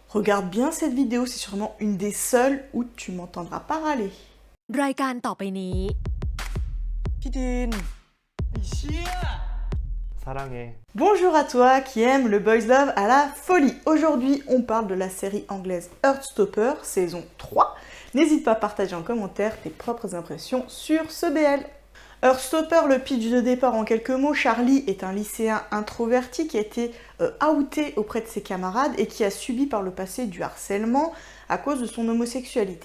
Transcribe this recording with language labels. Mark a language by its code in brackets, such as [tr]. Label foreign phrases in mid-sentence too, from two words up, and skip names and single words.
[fr] Regarde bien cette vidéo, c'est sûrement une des seules où tu m'entendras pas râler. [th] รายการต่อไปนี้ พี่ดินไอ้เชี่ย 사랑해. [fr] Bonjour à toi qui aime le boys love à la folie. Aujourd'hui, on parle de la série anglaise Heartstopper, saison 3. N'hésite pas à partager en commentaire tes propres impressions sur ce BL. Heartstopper, le pitch de départ en quelques mots, Charlie est un lycéen introverti qui a été outé auprès de ses camarades et qui a subi par le passé du harcèlement à cause de son homosexualité.